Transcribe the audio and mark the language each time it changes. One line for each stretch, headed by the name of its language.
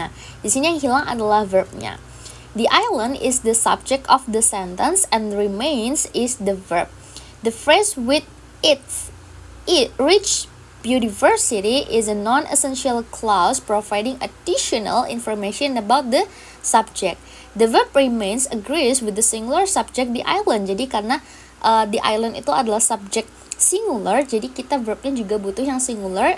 Indonesian: Nah, di sini yang hilang adalah verbnya.
English: The island is the subject of the sentence and remains is the verb. The phrase with its rich biodiversity is a non-essential clause providing additional information about the subject. The verb remains agrees with the singular subject the island.
Indonesian: Jadi karena the island itu adalah subjek singular, jadi kita verbnya juga butuh yang singular.